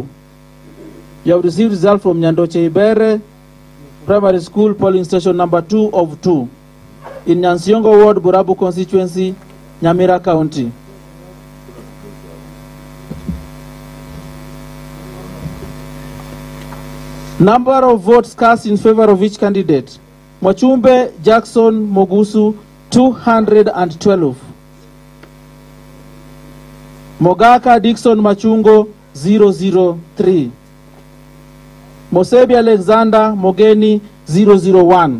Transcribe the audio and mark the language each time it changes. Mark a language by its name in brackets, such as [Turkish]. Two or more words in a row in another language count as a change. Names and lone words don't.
[English] You have received results from Nyandoche Ibere Primary School, polling station number 2 of 2. In Nyansiongo Ward, Burabu constituency, Nyamira County. Number of votes cast in favor of each candidate. Mwachumbe Jackson Mogusu, 212. Mogaka Dixon Machungo, 003. Mosebi Alexander Mogeni, 001.